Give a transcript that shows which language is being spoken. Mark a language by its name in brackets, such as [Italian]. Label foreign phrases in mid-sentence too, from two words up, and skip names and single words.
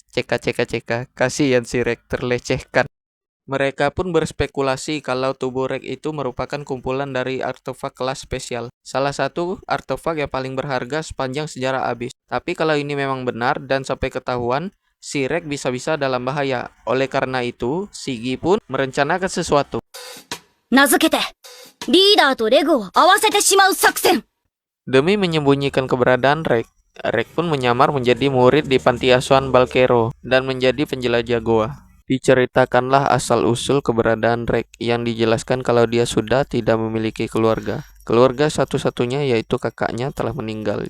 [Indonesian] Ceka, kasihan si Rex terlecehkan. Mereka pun berspekulasi kalau tubuh Rex itu merupakan kumpulan dari artefak kelas spesial. Salah satu artefak yang paling berharga sepanjang sejarah Abyss. Tapi kalau ini memang benar dan sampai ketahuan, si Rex bisa-bisa dalam bahaya. Oleh karena itu, Sigi pun merencanakan sesuatu. [Japanese] 名付けて、リーダーとレゴを合わせてしまう作戦。 [Indonesian] Demi menyembunyikan keberadaan Rex, Rex pun menyamar menjadi murid di panti asuhan Balkero dan menjadi penjelajah goa. Diceritakanlah asal-usul keberadaan Rex yang dijelaskan kalau dia sudah tidak memiliki keluarga. Keluarga satu-satunya yaitu kakaknya telah meninggal.